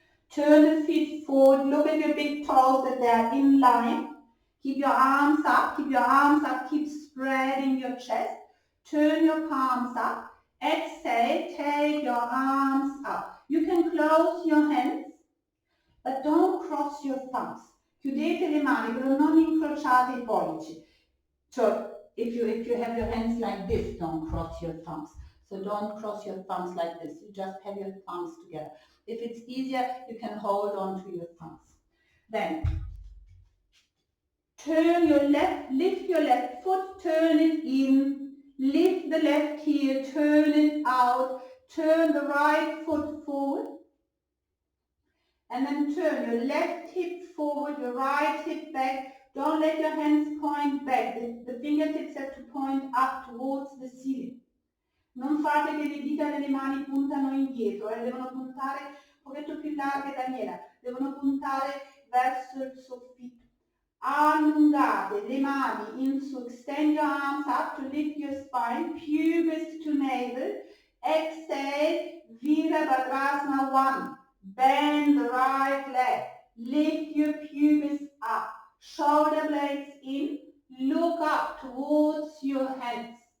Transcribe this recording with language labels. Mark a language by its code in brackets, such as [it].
[en] Turn the feet forward, look at your big toes that they are in line. Keep your arms up, keep spreading your chest. Turn your palms up. Exhale, take your arms up. You can close your hands, but don't cross your thumbs. [it] Chiudete le mani, però non incrociate I pollici. [en] So if you have your hands like this, don't cross your thumbs. So don't cross your thumbs like this. You just have your thumbs together. If it's easier, you can hold on to your thumbs. Then turn your left, lift your left foot, turn it in, lift the left heel, turn it out, turn the right foot forward, and then turn your left hip forward, your right hip back. Don't let your hands point back. The fingertips have to point up towards the ceiling. [it] Non fate che le dita delle mani puntano indietro, devono puntare un pochetto più larghe, Daniela, devono puntare verso il soffitto. Allungate le mani in su, [en] extend your arms up to lift your spine, pubis to navel. Exhale, Virabhadrasana 1. Bend the right leg, lift your pubis up, shoulder blades in, look up towards your hands.